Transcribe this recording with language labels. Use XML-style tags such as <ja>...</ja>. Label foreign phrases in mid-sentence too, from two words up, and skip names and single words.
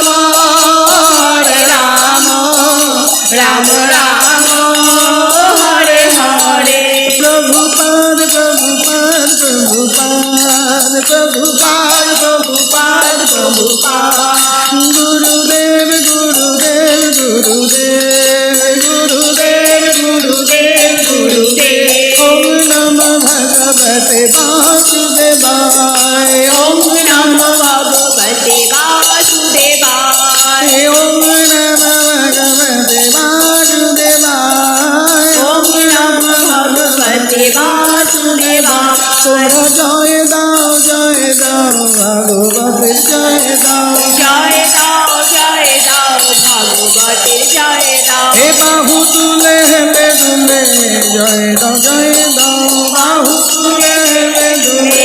<sa>राम राम हरे हरे प्रभुपाद प्रभुपाद प्रभुपाद प्रभुपाद प्रभुपाद प्रभुपाद गुरुदेव गुरुदेव गुरुदेव गुरुदेव गुरुदेव गुरुदेव ॐ नमो भगवते वासुदेवाय ॐ नमो भगवते वासुदेवाय ॐ नमो भगवते वासुदेवाय ॐ नमो भगवते वासुदेवाय</sa> <bn>তোমরা জয় দাও ভগবতের জয় দাও জয় দাও ভগবতের জয় দাও হে বাহু তুলে হেলে দুলে জয় দাও বাহু তুলে হেলে দুলে</bn>